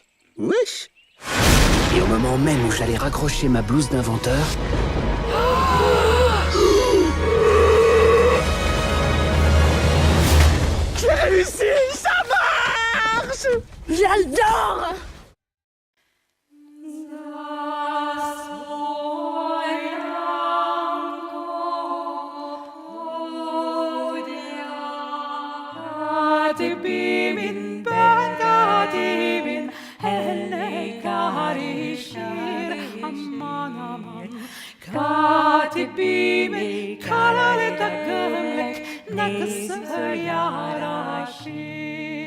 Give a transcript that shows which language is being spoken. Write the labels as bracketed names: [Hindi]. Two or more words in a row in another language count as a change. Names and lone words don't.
[French] Et au moment même où j'allais raccrocher ma blouse d'inventeur... J'ai réussi. Ça marche. J'adore! [Turkish] Katibimin ben katibin elle karışır aman aman Katibimin karalı takımlık nasıl yaraşır